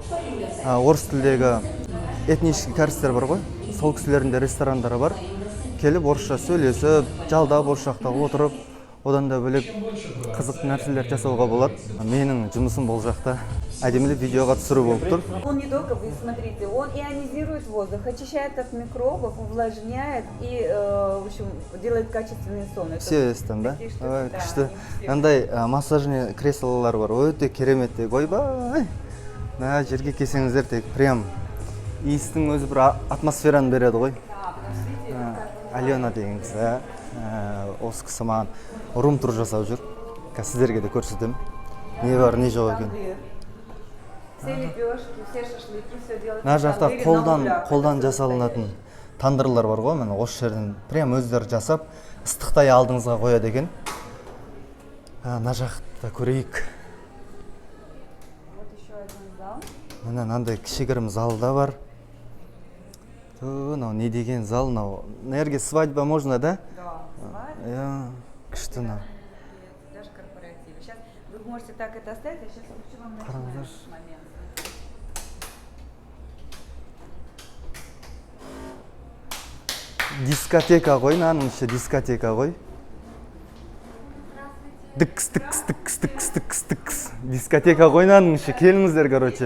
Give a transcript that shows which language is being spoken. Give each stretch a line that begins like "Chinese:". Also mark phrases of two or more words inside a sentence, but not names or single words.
Kazakh: Орыс тілдегі этнический кәрістер бар ғой. Сол кісілердің де ресторандары бар. Келіп орысша сөйлесіп, жалдап орыс жақта отырып, одан да бөлек қызықты нәрселер жасауға болады. Менің жұмысым бұл жақта әдемілеп видеоға түсіру болып тұр.
Russian: Он не только, вы смотрите, он ионизирует воздух, очищает от микробов, увлажняет и, в общем, делает качественный сон.
Kazakh: Все естен, да? Күшті. Андай массажный креслолар бар, өте керемет. Ойбай! Жерге келсеңіздер тек прям иістің өзі бір атмосфераны береді ғой. Алена деген кісі, осы кісі маған рум-тур жасап жүр. Сіздерге де көрсетемін. Не бар, не жоқ екен.
Russian: Все лепешки, все шашлыки, все делают.
Kazakh: Мына жақта қолдан жасалынатын тандырлар бар ғой, міне осы жерден прям өздері жасап, ыстықтай алдыңызға қояды екен. Мына жақта көрейік.
Russian: Вот еще один зал.
Kazakh: Мына мынандай кішігірім зал да бар. Мынау не деген зал, мынау.
Russian: Наверное, свадьба можно, да? Да, свадьба.
Kazakh: Күшті мынау.
Russian: Даже корпоратив. Сейчас вы можете так это оставить, я сейчас включу вам начинающий момент.
Kazakh: Дискотека ғой, наның іші дискотека ғой. Дикс. Дискотека ғой, наның іші. Келіңіздер, короче.